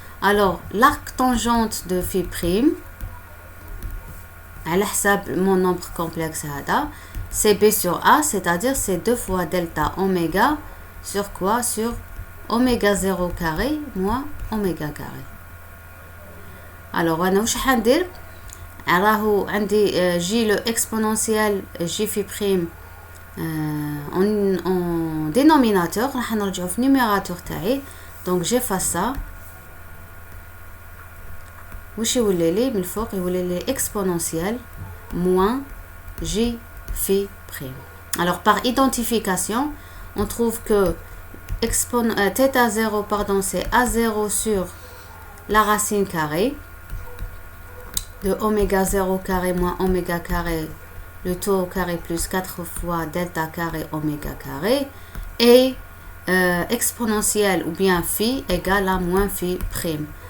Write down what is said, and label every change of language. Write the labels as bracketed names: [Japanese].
[French] Alors, l'arc tangente de phi prime, à l'hsab mon nombre complexe hada, c'est b sur a, c'est-à-dire c'est 2 fois delta oméga sur quoi? Sur oméga 0 carré moins oméga carré. Alors, [Arabic] أنا وش حندير؟ راهو عندي جي [French] le exponentiel j phi prime en dénominateur, [Arabic] راح نرجعو في [French] numérateur [Arabic] تاعي. [French] Donc j'efface ça. [Arabic] وش يولي لي من الفوق؟ يولي لي [French] exponentiel moins j phi prime. Alors par identification, on trouve que θ0 c'est a0 sur la racine carrée de oméga 0 carré moins oméga carré, le tout au carré plus 4 fois delta carré oméga carré, et exponentielle ou bien phi égale à moins phi prime.